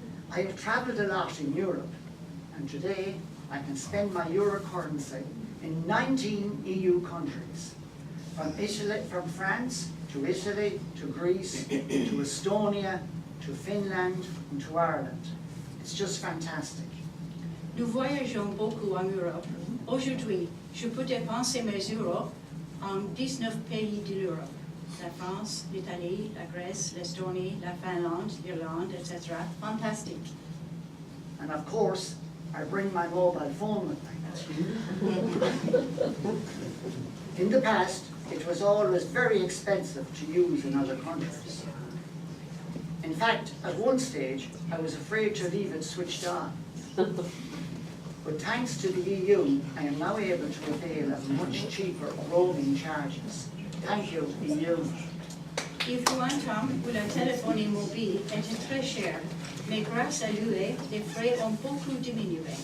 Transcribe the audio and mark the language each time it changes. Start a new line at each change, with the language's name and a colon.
English: I have travelled a lot in Europe, and today I can spend my euro currency in 19 EU countries, from France to Italy to Greece to Estonia to Finland and to Ireland. It's just fantastic.
French: Nous voyageons beaucoup en Europe. Aujourd'hui, je peux dépenser mes euros en 19 pays de l'Europe. La France, l'Italie, la Grèce, l'Estonie, la Finlande, l'Irlande, etc.
English: Fantastic. And of course, I bring my mobile phone with me. In the past, it was always very expensive to use in other countries. In fact, at one stage, I was afraid to leave it switched on. But thanks to the EU, I am now able to avail of much cheaper roaming charges. Thank you, EU.
French: Il faut un temps où la téléphonie mobile était très chère, mais grâce à l'UE, les frais ont beaucoup diminué.